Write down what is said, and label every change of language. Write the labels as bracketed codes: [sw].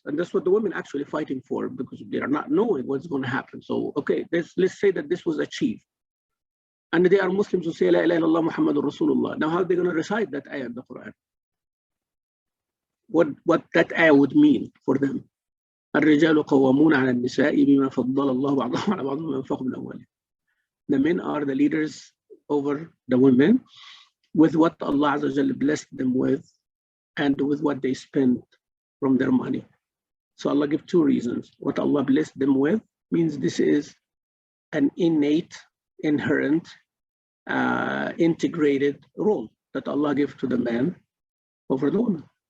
[en] And that's what the women actually fighting for, because they are not knowing what's going to happen. So, okay, let's say that this was achieved. And they are Muslims who say, [ar] La ilaha illallah Muhammadur Rasulullah. [en] Now, how are they going to recite that ayah in the Quran? What that ayah would mean for them. [ar] الرجال قوامون على النساء بما فضل الله بعضهم على بعض وأنفقوا من أموالهم. [en] The men are the leaders over the women with what Allah Azza wa Jalla blessed them with, and with what they spend from their money. So Allah gives two reasons. What Allah blessed them with means this is an innate, inherent, integrated role that Allah gives to the man over the woman.